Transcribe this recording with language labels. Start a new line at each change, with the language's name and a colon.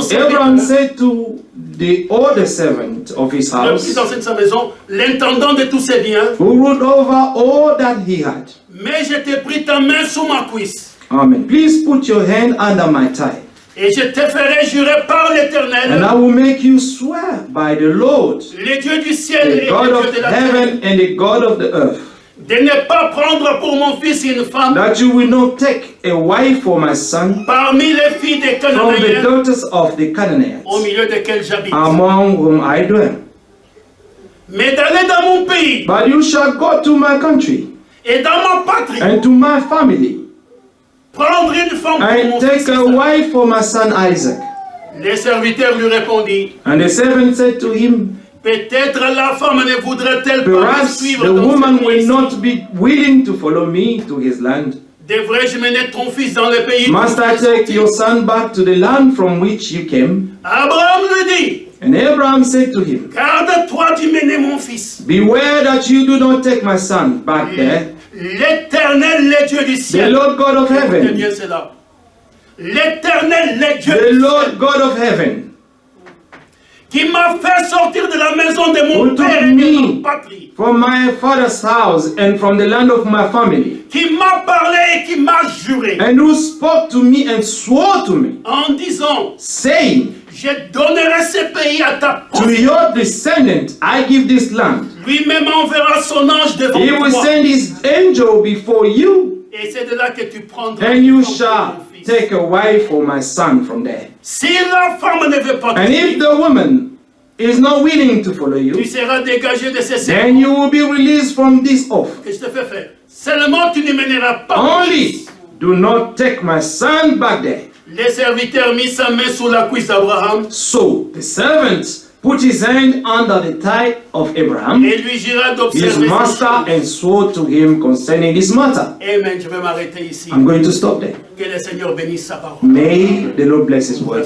English: So Abraham
French: serviteur,
English: said to the older servant of his
French: le
English: house,
French: plus ancien de sa maison, l'intendant de tous ses biens,
English: who ruled over all that he had,
French: mais je t'ai pris ta main sous ma cuisse,
English: Amen. Please put your hand under my thigh,
French: et je te ferai jurer par
English: and
French: l'Éternel,
English: I will make you swear by the Lord,
French: les dieux du ciel et
English: the
French: les
English: God
French: dieux
English: of
French: de la terre,
English: heaven and the God of the earth,
French: de ne pas prendre pour mon fils une femme
English: that you will not take a wife for my son
French: parmi les filles des
English: from the
French: Cananéens,
English: daughters of the Canaanites,
French: au milieu desquels j'habite,
English: among whom I dwell.
French: mais d'aller dans mon pays
English: But you shall go to my country
French: et dans ma patrie,
English: and to my family,
French: prendre une femme pour
English: and
French: mon
English: take
French: fils
English: a
French: Isaac.
English: wife for my son Isaac.
French: Les serviteurs lui répondirent,
English: And the servant said to him,
French: peut-être la femme ne voudrait-elle pas me
English: perhaps
French: suivre
English: the
French: dans
English: woman
French: ce
English: will
French: pays.
English: not be willing to follow me to his land.
French: Devrais-je mener ton fils dans le pays?
English: Must I take your son back to the land from which you came?
French: Abraham lui dit,
English: And Abraham said to him,
French: garde-toi d'y mener mon fils.
English: beware that you do not take my son back there.
French: L'Éternel, les dieux du
English: The
French: ciel.
English: Lord God of
French: Écoutez
English: heaven,
French: bien cela. L'Éternel, les dieux
English: the
French: du
English: Lord
French: ciel,
English: God of heaven,
French: qui m'a fait sortir de la maison de mon
English: Who took
French: père et de
English: me
French: ma patrie,
English: from my father's house and from the land of my family,
French: qui m'a parlé et qui m'a juré,
English: and who spoke to me and swore to me,
French: en disant,
English: saying,
French: je donnerai ce pays à ta
English: to
French: possession.
English: your descendant I give this land.
French: Lui-même enverra son ange devant
English: He will
French: toi.
English: send his angel before you,
French: Et c'est de là que tu prendras
English: and you
French: une femme pour
English: shall
French: mon fils.
English: take a wife for my son from there.
French: Si la femme ne veut pas te
English: And if
French: suivre,
English: the woman is not willing to follow
French: tu
English: you,
French: seras dégagé de ces
English: then
French: serments
English: you will be released from this oath.
French: que je te fais faire. Seulement tu ne mèneras pas mon
English: Only
French: fils.
English: do not take my son back there.
French: Les serviteurs mit sa main sous la cuisse d'Abraham
English: So the servant put his hand under the thigh of Abraham,
French: et lui jura
English: his
French: d'observer
English: master,
French: ces choses.
English: and swore to him concerning this matter.
French: Amen. Je vais m'arrêter ici.
English: I'm going to stop there.
French: Que le Seigneur bénisse sa parole.
English: May the Lord bless his word.